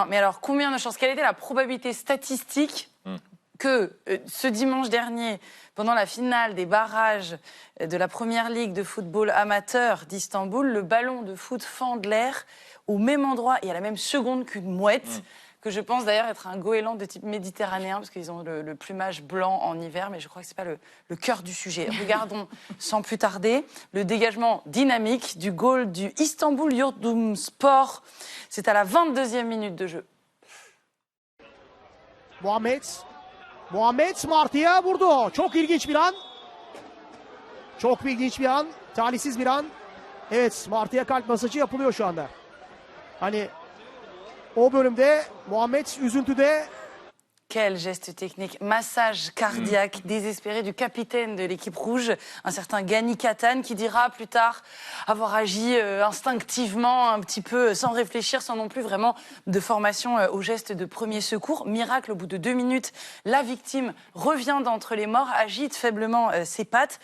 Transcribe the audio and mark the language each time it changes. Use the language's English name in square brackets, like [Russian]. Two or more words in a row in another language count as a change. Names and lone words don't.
[French] Mais alors, combien de chances ? Quelle était la probabilité statistique que ce dimanche dernier, pendant la finale des barrages de la Première Ligue de football amateur d'Istanbul, le ballon de foot fende l'air au même endroit et à la même seconde qu'une mouette que je pense d'ailleurs être un goéland de type méditerranéen, parce qu'ils ont le plumage blanc en hiver, mais je crois que ce n'est pas le cœur du sujet. Regardons sans plus tarder le dégagement dynamique du goal du Istanbul Yurtdumspor. C'est à la 22e minute de jeu. [Turkish] Muhammed Smarty'e vurdu. Çok ilginç bir an. Çok ilginç bir an. Talihsiz bir an. Evet, Smarty'e kalp masajı yapılıyor şu anda. Hani o bölümde Muhammed üzüntüde. [French] Quel geste technique, massage cardiaque désespéré du capitaine de l'équipe rouge, un certain Gani Katan, qui dira plus tard avoir agi instinctivement, un petit peu sans réfléchir, sans non plus vraiment de formation au geste de premier secours. Miracle, au bout de 2 minutes, la victime revient d'entre les morts, agite faiblement ses pattes.